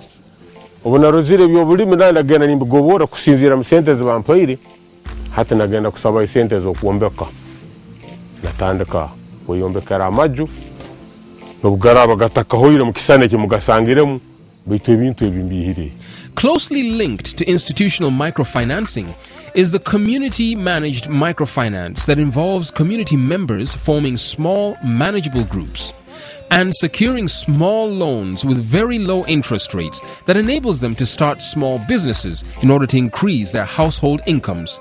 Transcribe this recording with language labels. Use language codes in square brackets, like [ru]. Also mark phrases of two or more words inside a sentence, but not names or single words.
[nyn] Obunarozire by'obulimi nagenda nimbigobora kusinzira mu sente zibampaire hata nagenda kusaba sente z'okwombeka. Natandika kuyombekera amaju n'obugaraba gatakahoire mu kisane kimugasangiremu bitu ebintu ebimbihire. [en] Closely linked to institutional microfinancing is the community-managed microfinance that involves community members forming small, manageable groups and securing small loans with very low interest rates that enables them to start small businesses in order to increase their household incomes.